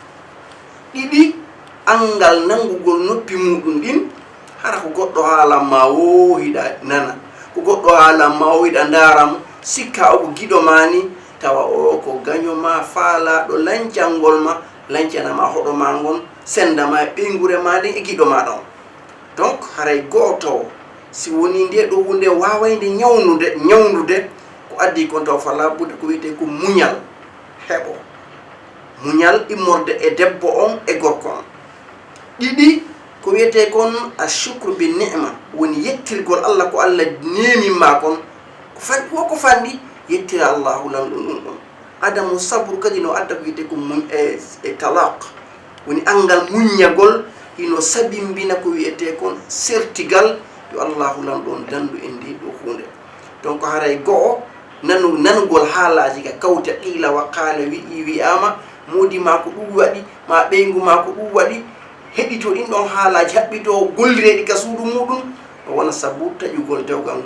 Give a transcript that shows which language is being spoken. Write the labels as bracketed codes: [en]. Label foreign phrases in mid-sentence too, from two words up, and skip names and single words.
[ff] ɗiɗi angal nangugol noppi muɗum ɗin hara ko goɗɗo haalan ma wohiɗa nana ko goɗɗo haalan ma wohiɗa ndaram sikka o ko giɗo mani tawa o ko gaño ma faalaɗo lancangol ma lancanama hoɗo ma ngon sendama e ɓeygure ma ɗin e giɗo maɗa on donc haray goto si woni nde ɗo hunde wawayde ñawnude ko addi kon taw fala budde ko wiyete ko muñal heɓo muñal immorde e debbo on e gorko on ɗiɗi ko wiyete kon [ar] الشكر بالنعمة [ff] woni yettirgol Allah ko Allah nemimma kon ko fanɗi woko fanɗi yettira Allahu lamɗum ɗum ɗon adamu sabru kadi no adda ko wiyete ko e talaq woni angal muññagol ino sabimbina ko wiyete kon sertigal yo Allahu lamɗon dandu e ndi ɗo hunde donc haray go'o nanugol haalaji ka kawta [ar] قيل وقال [ff] wi'i wi'ama modi ma ko ɗum waɗi ma ɓeygu ma ko ɗum waɗi heɗito ɗin ɗon haalaji haɓɓito gollireɗi ka suudu muɗum o wona sabu taƴugol dewgal